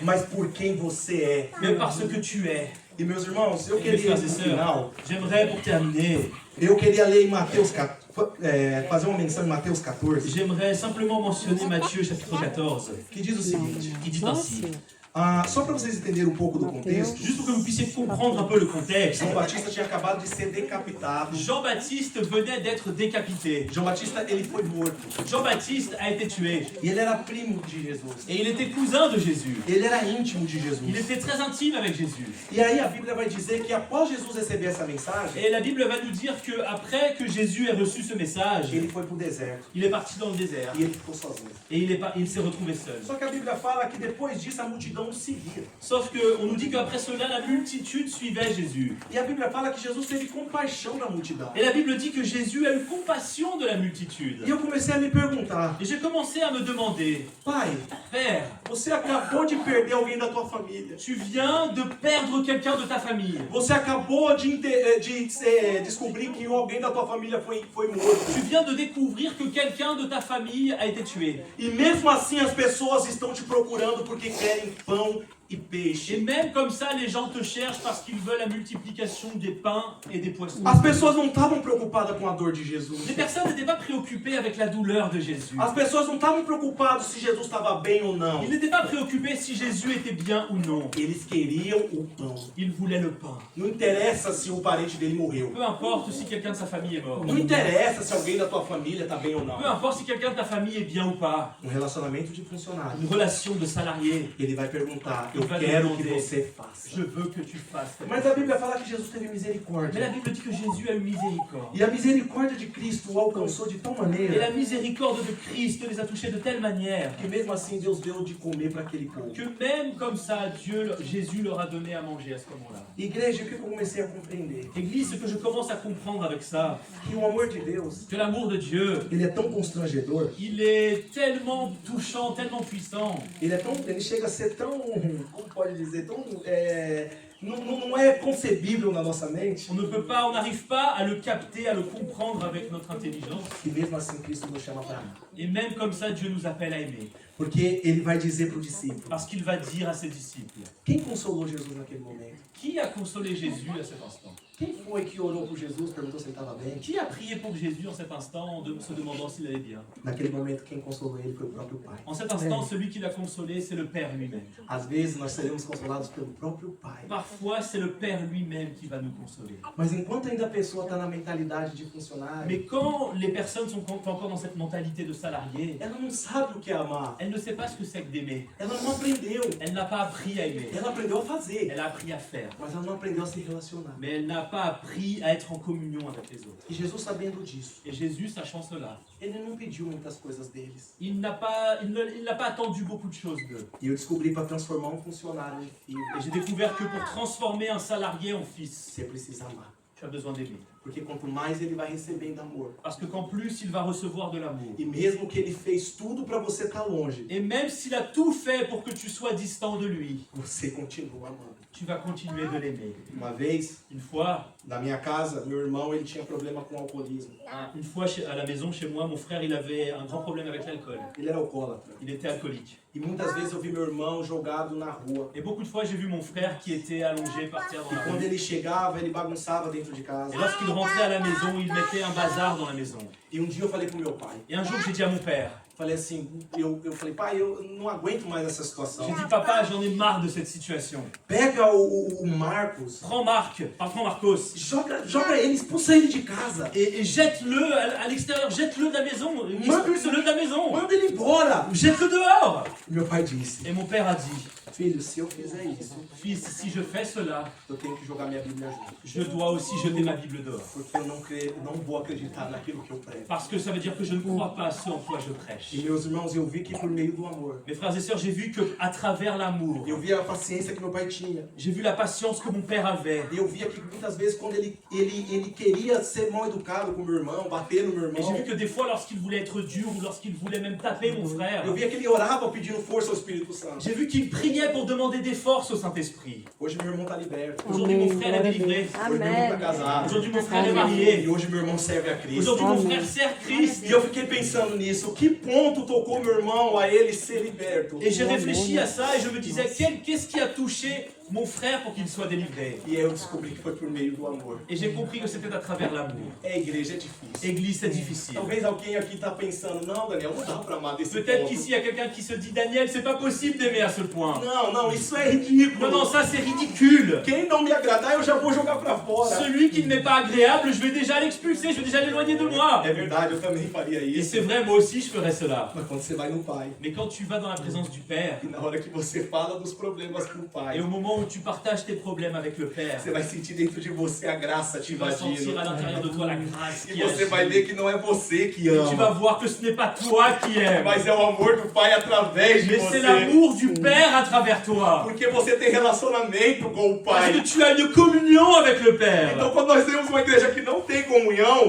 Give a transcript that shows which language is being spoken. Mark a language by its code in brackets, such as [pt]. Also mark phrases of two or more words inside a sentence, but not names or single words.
[pt] mas por quem você é. [fr] mais par ce que tu es. [pt] E meus irmãos, eu [fr] Mes [pt] queria, [fr] frères et [pt] no [fr] sœurs, [pt] final, [fr] j'aimerais pour terminer, [pt] eu queria ler em Mateus, fazer uma menção em Mateus 14, [fr] j'aimerais simplement mentionner Matthieu chapitre 14, [pt] que diz o seguinte. [fr] qui dit ainsi. [pt] Só para vocês entenderem um pouco do contexto, [fr] Juste pour que vous puissiez comprendre un peu le contexte. [pt] João Batista tinha acabado de ser decapitado. [fr] Jean-Baptiste venait d'être décapité. [pt] João Batista, ele foi morto. [fr] Jean-Baptiste a été tué. [pt] E ele era primo de Jesus. [fr] Et il était cousin de Jésus. [pt] Ele era íntimo de Jesus. [fr] Il était très intime avec Jésus. [pt] E aí a Bíblia vai dizer que após Jesus receber essa mensagem, [fr] Et la Bible va nous dire qu'après que Jésus ait reçu ce message, [pt] ele foi pro deserto [fr] il est parti dans le désert. [pt] e ele ficou sozinho. [fr] Et il s'est retrouvé seul. [pt] Só que a Bíblia fala que depois disso a multidão o seguia. [fr] Sauf qu'on nous dit qu'après cela, la multitude suivait Jésus. [pt] E a Bíblia fala que Jesus teve compaixão da multidão. [fr] Et la Bible dit que Jésus a eu compassion de la multitude. [pt] E eu comecei a me perguntar, [fr] Et j'ai commencé à me demander, [pt] pai, [fr] Père, [pt] você acabou de perder alguém da tua família. [fr] tu viens de perdre quelqu'un de ta famille. [pt] Você acabou de descobrir que alguém da tua família foi morto. [fr] Tu viens de découvrir que quelqu'un de ta famille a été tué. [pt] E mesmo assim as pessoas estão te procurando porque querem pão e [fr] Et [pt] peixe. [fr] même comme ça, les gens te cherchent parce qu'ils veulent la multiplication des pains et des poissons. [pt] As pessoas não estavam preocupadas com a dor de Jesus. [fr] Les personnes n'étaient pas préoccupées avec la douleur de Jésus. [pt] As pessoas não estavam preocupadas se Jesus estava bem ou não. [fr] Ils n'étaient pas préoccupés si Jésus était bien ou non. [pt] Eles queriam o pão. [fr] Ils voulaient le pain. [pt] Não interessa se o parente dele morreu. [fr] Peu importe si quelqu'un de sa famille est mort. [pt] Não interessa se alguém da tua família está bem ou não. [fr] Peu importe si quelqu'un de ta famille est bien ou pas. [pt] Um relacionamento de funcionário. [fr] Une relation de salarié. [pt] Ele vai perguntar, eu Ele vai quero [fr] demander, [pt] que você faça. [fr] Je veux que tu fasses. [pt] Mas a Bíblia fala que Jesus teve [fr] Mais la [pt] misericórdia. [fr] Bible dit que Jésus a eu miséricorde. [pt] E a misericórdia de Cristo o alcançou de tal [fr] Et la [pt] maneira [fr] miséricorde de Christ les a touchés de telle manière [pt] que mesmo assim Deus deu de comer para aquele povo. [fr] que même comme ça, Jésus leur a donné à manger à ce moment-là. [pt] Igreja, o que eu comecei a compreender? [fr] Église, ce que je commence à comprendre avec ça, [pt] Que o amor de Deus, [fr] que l'amour de Dieu, [pt] ele é tão constrangedor, [fr] il est tellement touchant, tellement puissant. [pt] ele chega a ser tão, como pode dizer, tão, não é concebível na nossa mente, [fr] On ne peut pas, on n'arrive pas à le capter, à le comprendre avec notre intelligence. [pt] que mesmo assim Cristo nos chama para amar. [fr] Et même comme ça, Dieu nous appelle à aimer. [pt] Porque ele vai dizer para o discípulo, [fr] Parce qu'il va dire à ses disciples, [pt] quem consolou Jesus naquele momento? [fr] qui a consolé Jésus à cet instant? [pt] Quem foi que orou por Jesus, perguntou se ele estava bem? [fr] Qui a prié pour Jésus en cet instant, se demandant s'il allait bien? [pt] Naquele momento, quem consolou ele foi o próprio Pai. [fr] En cet instant, celui qui l'a consolé, c'est le Père lui-même. [pt] Às vezes, nós seremos consolados pelo próprio Pai. [fr] Parfois, c'est le Père lui-même qui va nous consoler. [pt] Mas enquanto ainda a pessoa está na mentalidade de funcionário, [fr] Mais quand les personnes sont encore dans cette mentalité de salarié, [pt] ela não sabe o que é amar. [fr] elle ne sait pas ce que c'est que d'aimer. [pt] Ela não aprendeu. [fr] Elle n'a pas appris à aimer. [pt] Ela aprendeu a fazer, [fr] Elle a appris à faire. [pt] mas ela não aprendeu a se relacionar. [fr] Mais elle n'a pas appris à être en communion avec les autres. [pt] E Jesus, sabendo disso, [fr] Et Jésus, sachant cela, [pt] ele não pediu muitas coisas deles. [fr] il n'a pas attendu beaucoup de choses d'eux. [pt] E eu descobri para transformar um funcionário em filho, [fr] Et j'ai découvert que pour transformer un salarié en fils, [pt] você precisa amar. [fr] tu as besoin d'aimer. [pt] Porque quanto mais ele vai recebendo amor, [fr] Parce que qu'en plus, il va recevoir de l'amour. [pt] e mesmo que ele fez tudo para você estar longe, [fr] Et même s'il a tout fait pour que tu sois distant de lui, [pt] você continua amando. [fr] tu vas continuer de l'aimer. [pt] Uma vez, [fr] Une fois, [pt] na minha casa, meu irmão ele tinha problema com alcoolismo. [fr] à la maison, chez moi, mon frère, il avait un grand problème avec l'alcool. [pt] Ele era alcoólatra. [fr] Il était alcoolique. [pt] E muitas vezes eu vi meu irmão jogado na rua. [fr] Et beaucoup de fois, j'ai vu mon frère qui était allongé par terre dans [pt] E [fr] la [pt] quando [fr] rue. [pt] ele chegava, ele bagunçava dentro de casa. [fr] Et lorsqu'il rentrait à la maison, il mettait un bazar dans la maison. [pt] E um dia eu falei pro meu pai. [fr] Et un jour, j'ai dit à mon père, [pt] Falei assim, eu falei, pai, eu não aguento mais essa [fr] j'ai [pt] situação. [fr] dit, papa, j'en ai marre de cette situation. [pt] Pega o Marcos, [fr] Prends Marcos, [pt] joga ele, expulsa ele de casa. [fr] et jette-le à l'extérieur, jette-le de la maison, expulse-le de la maison, [pt] Manda ele embora. [fr] jette-le dehors. [pt] Meu pai disse, [fr] Et mon père a dit, [pt] filho, se eu fizer isso, [fr] fils, si je fais cela, [pt] eu tenho que jogar minha Bíblia junto. [fr] je dois aussi jeter ma Bible dehors. [pt] Porque eu não vou acreditar naquilo que eu prego. [fr] Parce que ça veut dire que je ne crois pas à ce en quoi je prêche. [pt] E meus irmãos, eu vi que por meio do amor, [fr] Mes frères et sœurs, j'ai vu qu'à travers l'amour, [pt] eu vi a paciência que meu pai tinha. [fr] j'ai vu la patience que mon père avait. [pt] E eu via que muitas vezes quando ele queria ser mal educado com meu irmão, bater no meu [fr] Et j'ai [pt] irmão, [fr] vu que des fois, lorsqu'il voulait être dur ou lorsqu'il voulait même taper mon frère, [pt] eu via que ele orava pedindo força ao Espírito Santo. [fr] j'ai vu qu'il priait pour demander des forces au Saint-Esprit. [pt] Hoje meu irmão está liberto. [fr] Aujourd'hui, mon frère est délivré. [pt] Hoje meu irmão está casado. [fr] Aujourd'hui, mon frère est marié. [pt] E hoje meu irmão serve a Cristo. [fr] Aujourd'hui, mon frère sert Christ. [pt] E eu fiquei pensando nisso. Que ponto tocou meu irmão a ele ser liberto? [fr] Et j'ai réfléchi à ça et je me disais, qu'est-ce qui a touché mon frère pour qu'il soit délivré? [pt] E aí eu descobri que foi por meio do amor. [fr] Et j'ai compris que c'était à travers l'amour. [pt] Igreja é difícil. [fr] Église, c'est difficile. [pt] Talvez alguém aqui está pensando, não, Daniel, não dá para amar desse [fr] Peut-être [pt] ponto. [fr] qu'ici, il y a quelqu'un qui se dit, Daniel, c'est pas possible d'aimer à ce point. [pt] Não, isso é ridículo. [fr] Non, ça c'est ridicule. [pt] Quem não me agradar, eu já vou jogar para fora. [fr] Celui qui ne m'est pas agréable, je vais déjà l'expulser, je vais déjà l'éloigner de moi. [pt] É verdade, eu também faria [fr] Et [pt] isso. [fr] c'est vrai, moi aussi je ferais cela. [pt] Mas quando você vai no Pai, [fr] Mais quand tu vas dans la présence du Père, [pt] e na hora que você fala dos problemas com o Pai, [fr] et au moment où tu partages tes problèmes avec le Père, [pt] você vai sentir dentro de você a graça te [fr] tu vas [pt] invadindo. [fr] sentir à l'intérieur de toi la grâce [pt] E [fr] qui [pt] você [fr] agit. [pt] vai ver que não é você que [fr] Et tu vas [pt] ama, [fr] voir que ce n'est pas toi qui aimes, [pt] mas é o amor do Pai através de [fr] mais c'est [pt] você. [fr] l'amour du Père à travers toi. [pt] Porque você tem relacionamento com o [fr] Parce [pt] Pai. [fr] que tu as une communion avec le [pt] Então [fr] Père. [pt] quando nós temos uma igreja que não tem comunhão,